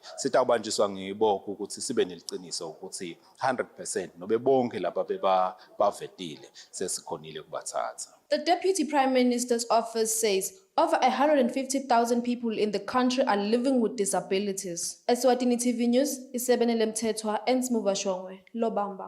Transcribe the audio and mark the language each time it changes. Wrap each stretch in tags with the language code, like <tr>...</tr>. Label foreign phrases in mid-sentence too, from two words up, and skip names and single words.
<ss>Sitawubanjiswa ngiboko ukuthi sibe neliciniso ukuthi 100% nobe bonke laba bavetile sesikhonile kubathatha.</ss> <en>The Deputy Prime Minister's office says over 150,000 people in the country are living with disabilities. Eswatini TV News, Isebenele Mthethwa and Smuvashongwe, Lobamba.</en>